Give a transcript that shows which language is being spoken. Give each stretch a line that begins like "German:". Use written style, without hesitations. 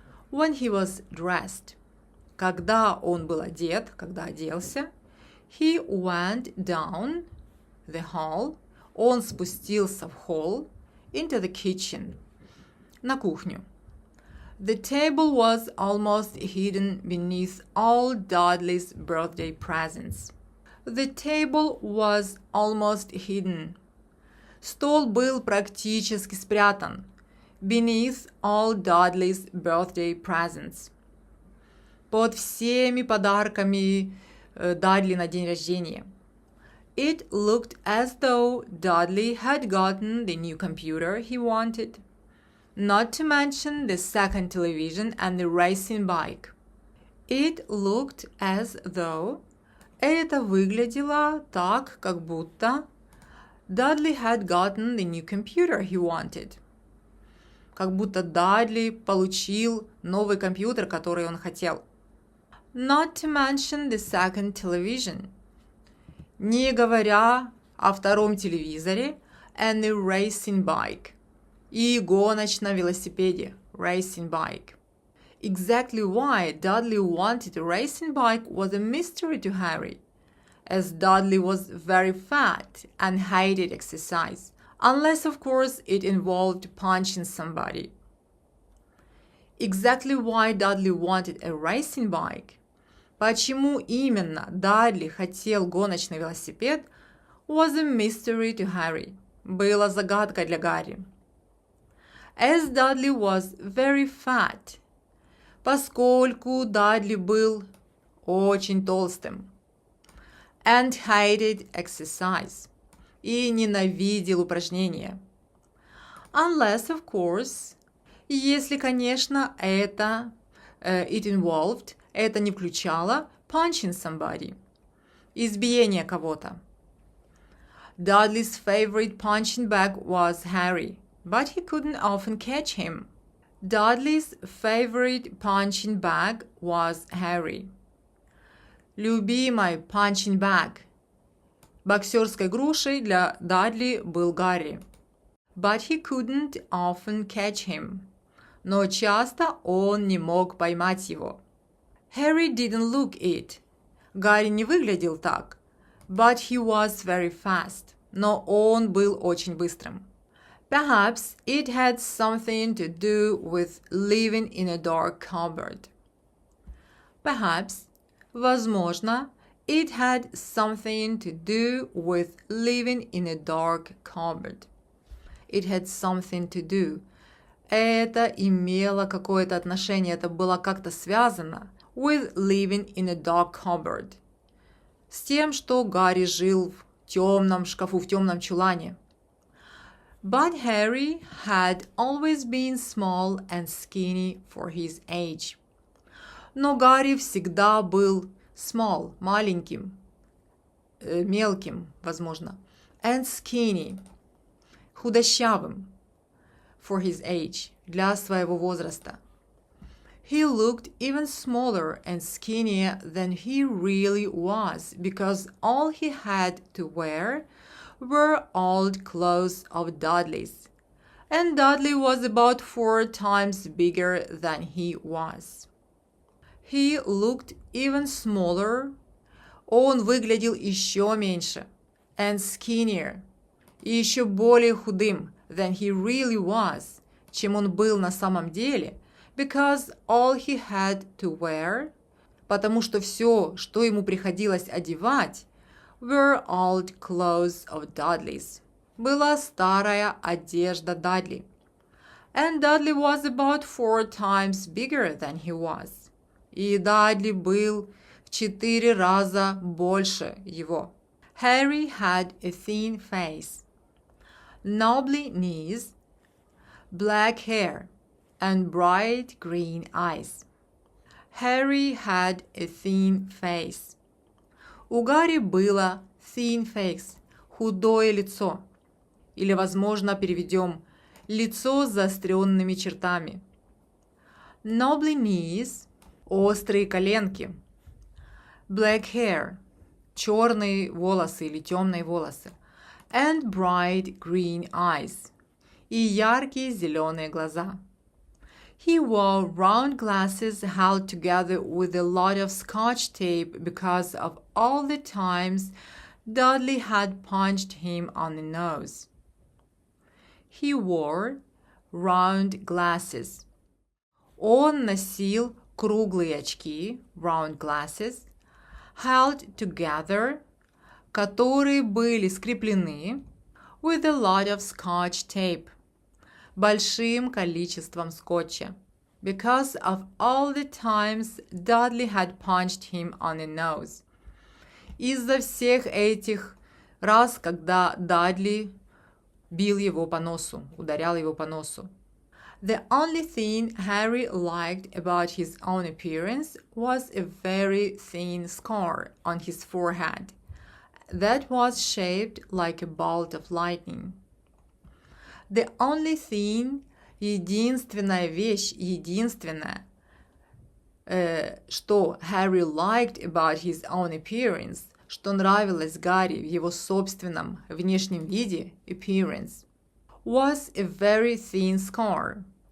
English: When he was dressed,
Russian: когда он был одет, когда оделся,
English: he went down the hall,
Russian: он спустился в холл,
English: into the kitchen,
Russian: на кухню.
English: The table was almost hidden beneath all Dudley's birthday presents. The table was almost hidden.
Russian: Стол был практически спрятан.
English: Beneath all Dudley's birthday presents.
Russian: Под всеми подарками Дадли на день рождения.
English: It looked as though Dudley had gotten the new computer he wanted. Not to mention the second television and the racing bike. It looked as though...
Russian: Это выглядело так, как будто
English: Dudley had gotten the new computer he wanted.
Russian: Как будто Дадли получил новый компьютер, который он хотел.
English: Not to mention the second television.
Russian: Не говоря о втором телевизоре
English: and the racing bike.
Russian: И гоночном велосипеде,
English: racing bike. Exactly why Dudley wanted a racing bike was a mystery to Harry, as Dudley was very fat and hated exercise, unless of course it involved punching somebody. Exactly why Dudley wanted a racing bike,
Russian: почему именно Дадли хотел гоночный велосипед,
English: was a mystery to Harry,
Russian: было загадкой для Гарри.
English: As Dudley was very fat,
Russian: поскольку Дадли был очень толстым,
English: and hated exercise,
Russian: и ненавидел упражнения.
English: Unless, of course,
Russian: если, конечно, это
English: it involved,
Russian: это не включало
English: punching somebody,
Russian: избиение кого-то.
English: Dudley's favorite punching bag was Harry, but he couldn't often catch him. Dudley's favorite punching bag was Harry.
Russian: Любимой
English: punching bag,
Russian: Боксерской грушей для Дадли был Гарри.
English: But he couldn't often catch him.
Russian: Но часто он не мог поймать его.
English: Harry didn't look it.
Russian: Гарри не выглядел так.
English: But he was very fast.
Russian: Но он был очень быстрым.
English: Perhaps it had something to do with living in a dark cupboard. Perhaps,
Russian: возможно,
English: it had something to do with living in a dark cupboard. It had something to do.
Russian: Это имело какое-то отношение, это было как-то связано
English: with living in a dark cupboard.
Russian: С тем, что Гарри жил в темном шкафу, в темном чулане.
English: But Harry had always been small and skinny for his age.
Russian: Но Гарри всегда был
English: small,
Russian: маленьким, мелким, возможно,
English: and skinny,
Russian: худощавым,
English: for his age,
Russian: для своего возраста.
English: He looked even smaller and skinnier than he really was because all he had to wear were old clothes of Dudley's, and Dudley was about 4 times bigger than he was. He looked even smaller,
Russian: он выглядел еще меньше,
English: and skinnier,
Russian: и еще более худым,
English: than he really was,
Russian: чем он был на самом деле,
English: because all he had to wear,
Russian: потому что все, что ему приходилось одевать,
English: were old clothes of Dudley's,
Russian: была старая одежда Дадли.
English: And Dudley was about 4 times bigger than he was.
Russian: И Дадли был в 4 раза больше его.
English: Harry had a thin face, knobbly knees, black hair, and bright green eyes. Harry had a thin face.
Russian: У Гарри было
English: thin face,
Russian: худое лицо. Или, возможно, переведем лицо с заостренными чертами.
English: Knobbly knees,
Russian: острые коленки.
English: Black hair,
Russian: черные волосы или темные волосы.
English: And bright green eyes,
Russian: и яркие зеленые глаза.
English: He wore round glasses held together with a lot of scotch tape because of all the times Dudley had punched him on the nose. He wore round glasses.
Russian: Он носил круглые очки,
English: round glasses, held together,
Russian: которые были скреплены
English: with a lot of scotch tape,
Russian: большим количеством скотча,
English: because of all the times Dudley had punched him on the nose.
Russian: Из-за всех этих раз, когда Дадли бил его по носу, ударял его по носу.
English: The only thing Harry liked about his own appearance was a very thin scar on his forehead that was shaped like a bolt of lightning. The only thing,
Russian: единственная вещь, единственное, что
English: Harry liked about his own appearance,
Russian: что нравилось Гарри в его собственном внешнем виде,
English: appearance, was a very thin scar.